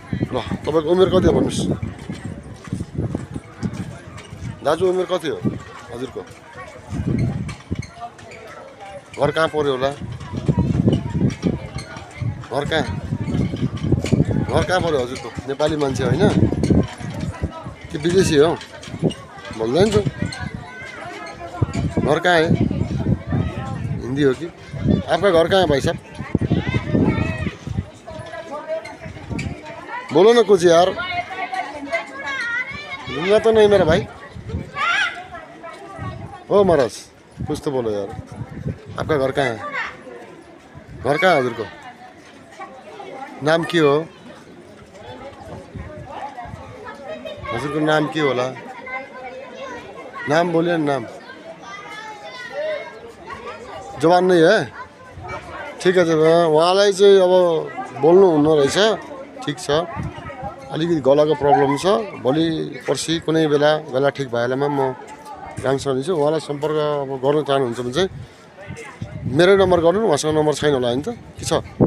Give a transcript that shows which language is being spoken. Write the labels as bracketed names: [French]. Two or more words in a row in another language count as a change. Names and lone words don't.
[Nepali] ल तपाईँको उमेर कति हो भन्नुहोस् दाजु उमेर कति हो हजुरको घर कहाँ पर्यो होला घर कहाँ पर्यो हजुरको नेपाली मान्छे होइन कि विदेशी हो बोल्दैन छु [Hindi] घर कहाँ है [Nepali] हिंदी हो कि [Hindi] आपका घर कहाँ है भाई साहब बोलो ना कुछ यार दूंगा तो नहीं मेरा भाई ओ महाराज कुछ तो बोलो यार आपका घर कहाँ है घर कहाँ है [Nepali] हजुरको नाम के हो हजुरको नाम के होला नाम बोलिए नाम [Hindi] जवान नहीं है ठीक है [Nepali] उहाँलाई चाहिँ अब बोल्नु हुन्न रहेछ ठीक छ अलिकति गलाको प्रब्लम छ भोलि पर्सि कुनै बेला ठिक भएलामा म राम्रोसँग लिन्छु उहाँलाई सम्पर्क अब गर्न चाहनुहुन्छ भने चाहिँ मेरो नम्बर गर्नु उहाँसँग नम्बर छैन होला हैन त के छ